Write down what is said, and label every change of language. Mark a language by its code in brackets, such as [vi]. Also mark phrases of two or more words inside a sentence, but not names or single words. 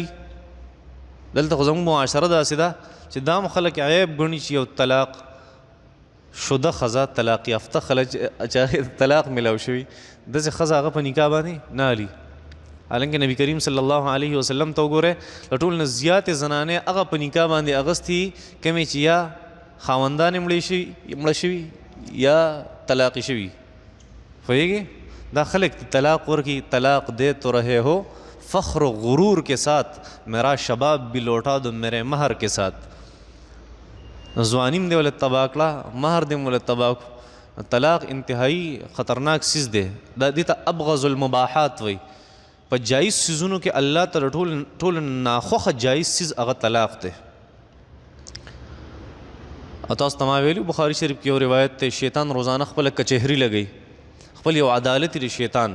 [ps] دلته خو زموږ معاشره داسې ده چې دا هم خلک عیب ګڼي چې یو طلاق شده ښځه، طلاق یافته خلک چې طلاق میلاو شوي، داسې ښځه هغه په نکاح باندې نه علي. حالانکه نبی کریم [ar] صلی الله علیه وسلم [ps] ته وګورئ له ټول نه زیاتې زنانې هغه په نکاح باندې اغوستي کومې چې یا خاوندانې مړه شوي یا طلاقې شوي. پوهېږې؟ دا خلک طلاق ورکي. [ur] طلاق دے تو رہے ہو فخر و غرور کے ساتھ، میرا شباب بھی لوٹا دو میرے مہر کے ساتھ. [ps] ځوانیم دې ولې تباه کړه، مهر دې ولې تباه کړو. طلاق انتهایی خطرناک څیز دی. دا دې ته [ar] ابغض المباحات [ps] وایي. په جایز څیزونو کې الله ته ټول ناخوښه جایز څیز هغه طلاق دی. او تاسو ته ما ویلي بخاري شریف کې یو روایت دی، شیطان روزانه خپله کچهري لګوي، خپل یو عدالت دی شیطان.